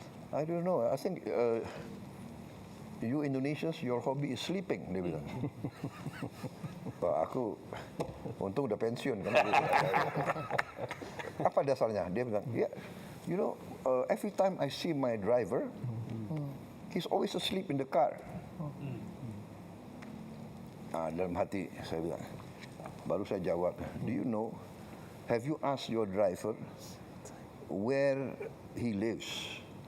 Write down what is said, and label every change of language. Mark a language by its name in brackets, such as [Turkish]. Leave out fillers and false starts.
[English] I don't know, I think you Indonesians, your hobby is sleeping, [Indonesian] dia bilang. Aku untung udah pensiun kan. Apa dasarnya? Dia bilang, [English] you know, every time I see my driver, he's always asleep in the car. [Indonesian] Dalam hati saya bilang, baru saya jawab, [English] do you know, have you asked your driver where he lives?